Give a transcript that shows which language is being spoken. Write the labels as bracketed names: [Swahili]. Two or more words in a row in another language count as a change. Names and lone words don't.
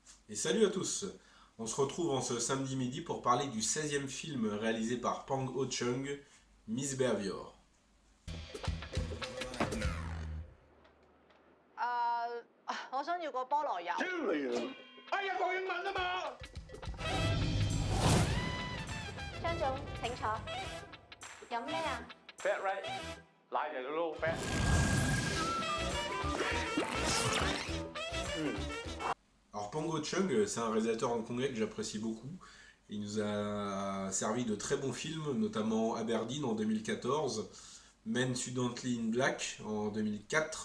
[French] Et salut à tous. On se retrouve en ce samedi midi pour parler du 16e film réalisé par Pang Ho-chung, Misbehavior. [Cantonese] 我想要個菠蘿油。超你啊！哎呀，講英文啊嘛！張總請坐。飲咩啊？ [English] Fat right， [Cantonese] 奶就撈 fat。 [French] Alors Pang Ho-chung, c'est un réalisateur hongkongais que j'apprécie beaucoup. Il nous a servi de très bons films, notamment Aberdeen en 2014, Men Suddenly in Black en 2004.